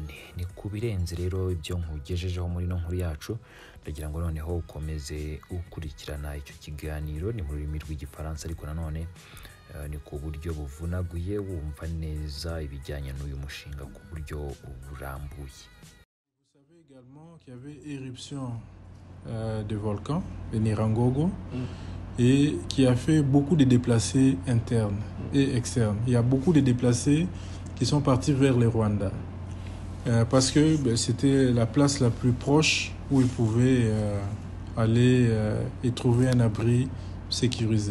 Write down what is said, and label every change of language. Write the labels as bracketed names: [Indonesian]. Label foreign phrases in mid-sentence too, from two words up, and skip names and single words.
[Kinyarwanda] Ni ku birenze rero ibyo nkugejejeho muri no nkuru yacu. Ndagira ngo noneho ukomeze ukurikirana icyo kiganiro, ni mu rurimi rw'igifaransa ariko nanone ni ku buryo buvunaguye, wumva neza ibijyanye n'uyu mushinga ku buryo burambuye. [French] Vous savez également qu'il y avait éruption de volcan, de Nirangogo, et qui a fait beaucoup de déplacés internes et externes. Il y a beaucoup de déplacés qui sont partis vers le Rwanda parce que c'était la place la plus proche où ils pouvaient aller et trouver un abri sécurisé.